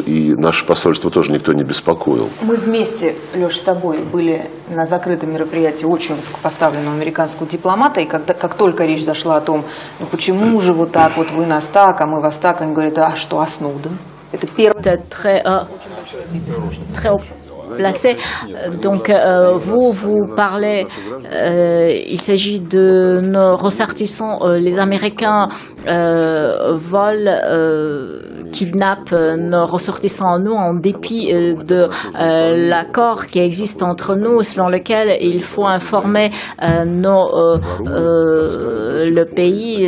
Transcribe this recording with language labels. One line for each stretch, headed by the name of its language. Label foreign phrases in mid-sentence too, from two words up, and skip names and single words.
Russian: И наше посольство тоже никто не беспокоил. Мы вместе, Леша, с тобой были на закрытом мероприятии очень высокопоставленного американского дипломата. И как только речь зашла о том, ну почему же вот так, вот вы нас так, а мы вас так, они говорят, а что, а Сноуден? Это первое.
French: Placé. Donc, vous parlez, il s'agit de nos ressortissants, les Américains volent, kidnappent nos ressortissants en nous en dépit de l'accord qui existe entre nous, selon lequel il faut informer le pays.